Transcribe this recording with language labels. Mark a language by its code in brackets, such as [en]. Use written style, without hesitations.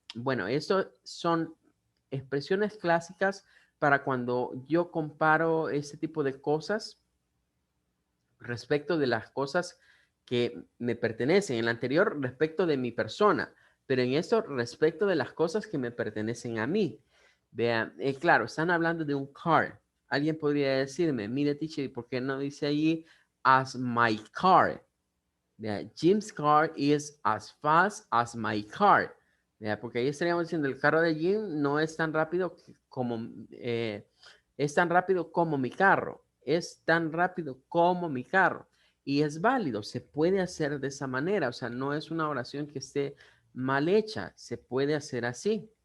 [es] Bueno, eso son expresiones clásicas para cuando yo comparo ese tipo de cosas respecto de las cosas que me pertenecen. En el anterior, respecto de mi persona, pero en esto, respecto de las cosas que me pertenecen a mí. Vean, claro, están hablando de un car. Alguien podría decirme, mire, teacher, ¿por qué no dice allí [en] as my car? [es] Vea, [en] Jim's car is as fast as my car. [es] Vea, porque ahí estaríamos diciendo, el carro de Jim no es tan rápido como, es tan rápido como mi carro. Es tan rápido como mi carro. Y es válido, se puede hacer de esa manera. O sea, no es una oración que esté mal hecha. Se puede hacer así.